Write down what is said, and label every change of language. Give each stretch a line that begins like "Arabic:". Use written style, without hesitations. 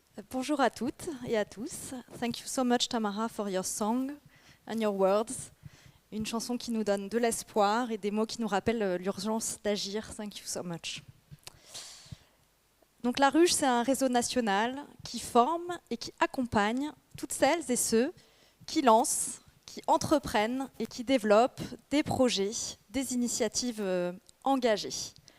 French: Bonjour à toutes et à tous.
English: Thank you so much, Tamara, for your song and your words.
French: Une chanson qui nous donne de l'espoir et des mots qui nous rappellent l'urgence d'agir.
English: Thank you so much.
French: Donc la Ruche, c'est un réseau national qui forme et qui accompagne toutes celles et ceux qui lancent, qui entreprennent et qui développent des projets, des initiatives engagées.